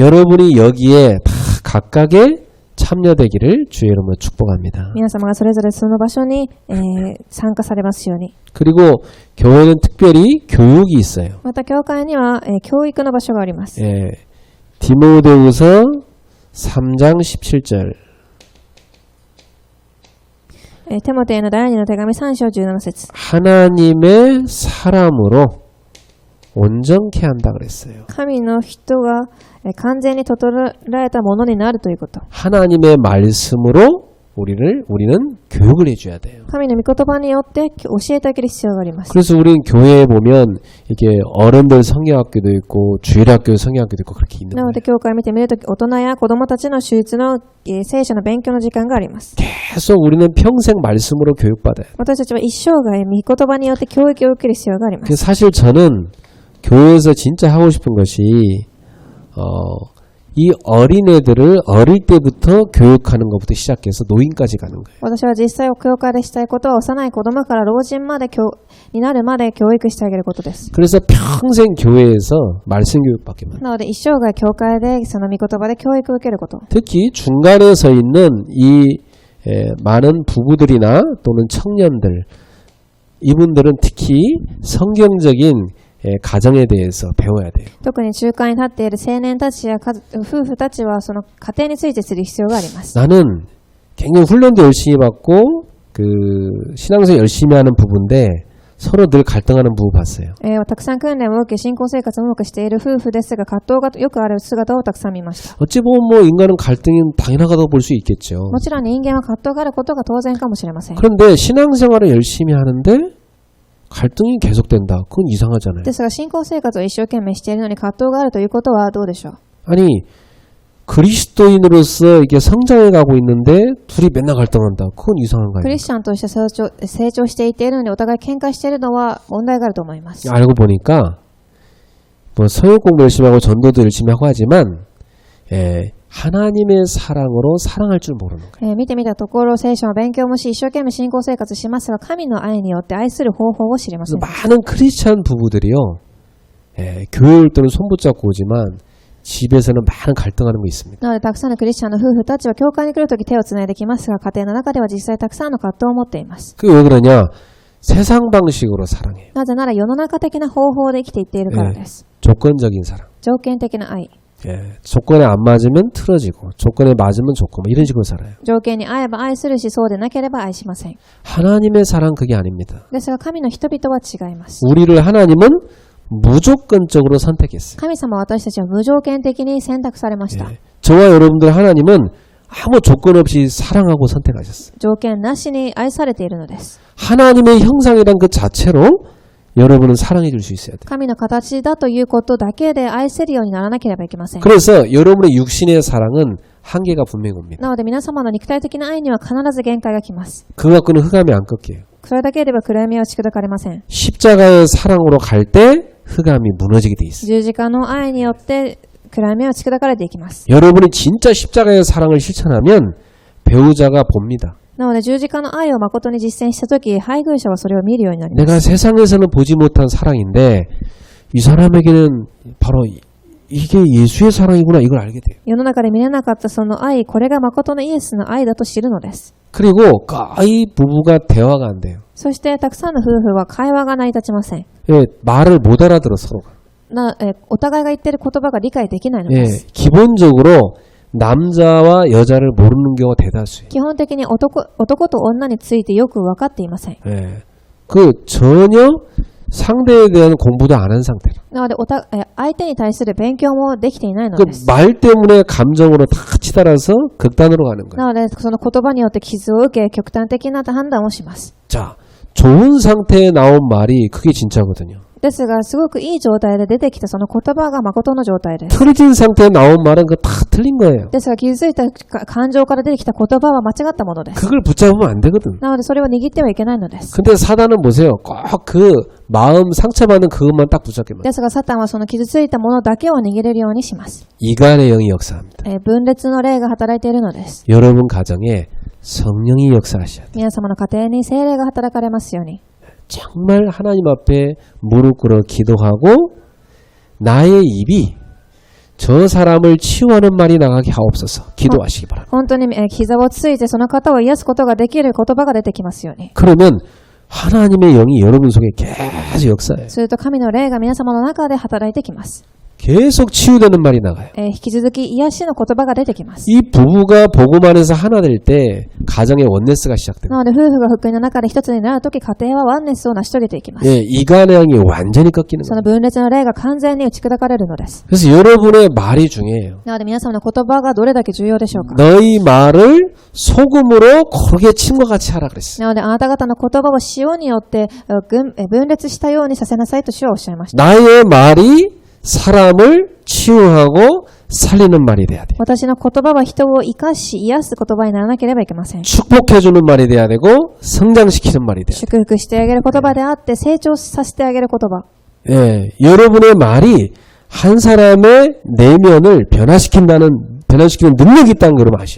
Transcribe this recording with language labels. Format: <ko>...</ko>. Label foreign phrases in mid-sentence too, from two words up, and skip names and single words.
<ko>여러분이 여기에 다 각각의 참여되기를 주의 이름으로 축복합니다.</ko> <ja>皆様がそれぞれその場所に、参加されますように。</ja> <ko>그리고 교회는 특별히 교육이 있어요.</ko> <ja>また教会には、教育の場所があります。</ja> <ko>예, 디모데후서 3장 17절.</ko> <ja>テモテへの第2の手紙3章17節</ja> <ko>하나님의 사람으로 온전케 한다 그랬어요.</ko> <ja>神の人が完全に整えたものになるということ。</ja> <ko>하나님의 말씀으로 우리는 교육을 해줘야 돼요.</ko> <ja>神の御言葉によって教えてあげる必要があります。</ja> <ko>그래서 우리는 교회에 보면 이게 어른들 성경학교도 있고 주일학교 성경학교도 있고 그렇게 있는</ko> <ja>なので</ja> <ko>거예요.</ko> <ja>教会を見てみると大人や子供たちの手術の聖書の勉強の時間があります。</ja> <ko>계속 우리는 평생 말씀으로 교육받아요.</ko> <ja>私たちは一生涯御言葉によって教育を受ける必要があります。</ja> <ko>사실 저는 교회에서 진짜 하고 싶은 것이 이 어린애들을 어릴 때부터 교육하는 것부터 시작해서 노인까지 가는 거예요.</ko> <ja>私は実際教会でしたいことは幼い子供から老人までになるまで教育してあげることです。</ja> <ko>그래서 평생 교회에서 말씀 교육받게 만들어요.</ko> <ja>なので一生涯教会でその御言葉で教育を受けること。</ja> <ko>특히 중간에 서 있는 이 많은 부부들이나 또는 청년들 이분들은 특히 성경적인 가정에 대해서 배워야 돼요.</ko> <ja>特に中間に立っている青年たちや夫婦たちはその家庭について知る必要があります。</ja> <ko>나는 굉장히 훈련도 열심히 받고 그 신앙생활 열심히 하는 부부인데 서로 늘 갈등하는 부부 봤어요.</ko> <ja>たくさん訓練を受け信仰生活をうまくしている夫婦ですが葛藤がよくある姿をたくさん見ました。</ja> <ko>어찌 보면 뭐 인간은 갈등이 당연하다고 볼 수 있겠죠.</ko> <ja>もちろん人間は葛藤があることが当然かもしれません。</ja> <ko>그런데 신앙생활을 열심히 하는데 갈등이 계속된다. 그건 이상하잖아요.</ko> <ja>ですが信仰生活を一生懸命しているのに葛藤があるということはどうでしょう。</ja> <ko>아니 그리스도인으로서 이게 성장해 가고 있는데 둘이 맨날 갈등한다. 그건 이상한 거</ko> <ja>ク</ja> <ko>아니에요.</ko> <ja>リスチャンとして成長していっているのにお互い喧嘩しているのは問題があると思います。</ja> <ko>알고 보니까 뭐 서역 공부 열심히 하고 전도도 열심히 하고 하지만 하나님의 사랑으로 사랑할 줄 모르는 거예요.</ko> <ja>見てみたところ聖書の勉強もし一生懸命信仰生活しますが神の愛によって愛する方法を知りませ</ja> <ko>그래서</ko> <ja>ん。</ja> <ko>많은 크리스찬 부부들이요. 교회 올 때는 손 붙잡고 오지만 집에서는 많은 갈등하는 거 있습니다.</ko> <ja>なのでたくさんのクリスチャンの夫婦たちは教会に来るとき手をつないできますが家庭の中では実際たくさんの葛藤を持っています。</ja> <ko>그게 왜 그러냐? 세상 방식으로 사랑해요.</ko> <ja>なぜなら世の中的な方法で生きていっているからです。</ja> <ko>조건적인 사랑.</ko> <ja>条件的な愛。</ja> <ko>조건에 안 맞으면 틀어지고 조건에 맞으면 좋고 뭐 이런 식으로 살아요.</ko> <ja>条件に合えば愛するしそうでなければ愛しません。</ja> <ko>하나님의 사랑 그게 아닙니다.</ko> <ja>ですが神の人々は違います。</ja> <ko>우리를 하나님은 무조건적으로 선택했어요.</ko> <ja>神様は私たちは無条件的に選択されました。</ja> <ko>저와 여러분들 하나님은 아무 조건 없이 사랑하고 선택하셨어요.</ko> <ja>条件なしに愛されているのです。</ja> <ko>하나님의 형상이란 그 자체로 여러분은 사랑해 줄 수 있어야 돼요.</ko> <ja>神の形だということだけで愛せるようにならなければいけません。</ja> <ko>그래서 여러분의 육신의 사랑은 한계가 분명히 옵니다.</ko> <ja>なので皆様の肉体的な愛には必ず限界が来ます。</ja> <ko>그거 갖고는 흑암이 안 꺾여요.</ko> <ja>それだけでは暗闇は打ち砕かれません。</ja> <ko>십자가의 사랑으로 갈 때 흑암이 무너지게 돼 있어요.</ko> <ja>十字架の愛によって暗闇は打ち砕かれていきます。</ja> <ko>여러분이 진짜 십자가의 사랑을 실천하면 배우자가 봅니다.</ko> <ja>なので十字架の愛を誠に実践したとき、配偶者はそれを見るようになりま</ja> <ko>내가</ko> <ja>す。</ja> <ko>세상에서는 보지 못한 사랑인데 이 사람에게는 바로 이게 예수의 사랑이구나 이걸 알게 돼요.</ko> <ja>世の中で見れなかったその愛、これが誠のイエスの愛だと知るのです。</ja> <ko>그리고 거의 부부가 대화가 안 돼요.</ko> <ja>そしてたくさんの夫婦は会話が成り立ちません。</ja> <ko>말을 못 알아들어 서로가.</ko> <ja>お互いが言っている言葉が理解できないのです。</ja> <ko>기본적으로 남자와 여자를 모르는 경우가 대다수예요.</ko> <ja>基本的に男と女についてよく分かっていません。</ja> <ko>그 전혀 상대에 대한 공부도 안 한 상태라.</ko> <ja>なので相手に対する勉強もできていないの</ja> <ko>그</ko> <ja>です。</ja> <ko>말 때문에 감정으로 다 치달아서 극단으로 가는 거예요.</ko> <ja>なのでその言葉によって傷を受け極端的な判断をします。</ja> <ko>자, 좋은 상태에 나온 말이 그게 진짜거든요.</ko> <ja>ですがすごくいい状態で出てきたその言葉が誠の状態です。</ja> <ko>틀어진 상태에 나온 말은 그거 다 틀린 거예요.</ko> <ja>ですが傷ついた感情から出てきた言葉は間違ったものです。</ja> <ko>그걸 붙잡으면 안 되거든.</ko> <ja>なのでそれは握ってはいけないのです。</ja> <ko>근데 사단은 보세요. 꼭 그 마음 상처받는 그것만 딱 붙잡게 만들어요.</ko> <ja>ですがサタンはその傷ついたものだけを握れるようにします。</ja> <ko>이간의 영이 역사합니다.</ko> <ja>分裂の霊が働いているのです。</ja> <ko>여러분 가정에 성령이 역사하셔야 돼요.</ko> <ja>皆様の家庭に聖霊が働かれますように。</ja> <ko>정말 하나님 앞에 무릎 꿇어 기도하고 나의 입이 저 사람을 치유하는 말이 나가게 하옵소서 기도하시기 바랍니다.</ko> <ja>本当に膝をついてその方を癒すことができる言葉が出てきますように。</ja> <ko>그러면 하나님의 영이 여러분 속에 계속 역사해요.</ko> <ja>すると神の霊が皆様の中で働いてきます。</ja> <ko>계속 치유되는 말이 나가요.</ko> <ja>引き続き癒しの言葉が出てきます。</ja> <ko>이 부부가 복음 안에서 하나 될 때 가정의 원네스가 시작됩니다.</ko> <ja>なので夫婦が福音の中で一つになるとき、家庭はワンネスを成し遂げていきます。</ja> <ko>예, 이간양이 완전히 꺾이는</ko> <ja>その</ja> <ko>거예요.</ko> <ja>分裂の霊が完全に打ち砕かれるのです。</ja> <ko>그래서 여러분의 말이 중요해요.</ko> <ja>なので皆様の言葉がどれだけ重要でしょうか。</ja> <ko>너희 말을 소금으로 고르게 침과 같이 하라 그랬어요.</ko> <ja>なのであなた方の言葉を塩によって分裂したようにさせなさいと主はおっしゃいました。</ja> <ko>나의 말이 사람을 치유하고 살리는 말이 돼야 돼.</ko> <ja>私の言葉は人を生かし癒す言葉にならなければいけません。</ja> <ko>축복해주는 말이 돼야 되고 성장시키는 말이 돼야 돼.</ko> <ja>祝福してあげる言葉であって成長させてあげる言葉。</ja> <ko>예, 여러분의 말이 한 사람의 내면을 변화시키는 능력이 있다는 걸 아셔야 돼요.</ko>